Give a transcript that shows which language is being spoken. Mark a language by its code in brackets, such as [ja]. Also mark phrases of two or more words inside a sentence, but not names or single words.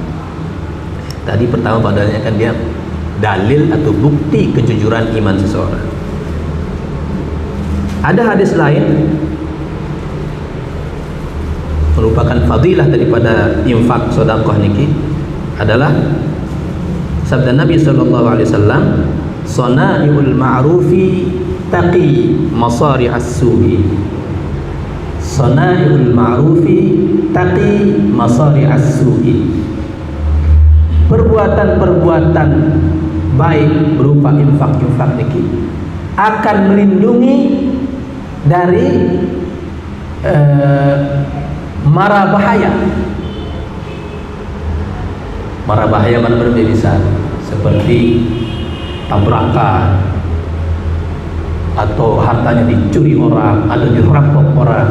[id] Tadi pertama fadailnya kan dia dalil atau bukti kejujuran iman seseorang. Ada hadis lain merupakan fadilah daripada infak sedekah niki adalah sabda Nabi [ar] صلى الله عليه وسلم, "صنائع المعروف تقي مصارع السوء." صنائع المعروف تقي مصارع السوء. [id] Perbuatan-perbuatan baik berupa infak-infak niki akan melindungi dari mara bahaya. Mara bahaya mana berbeda, seperti tabrakan atau hartanya dicuri orang atau dirampok orang.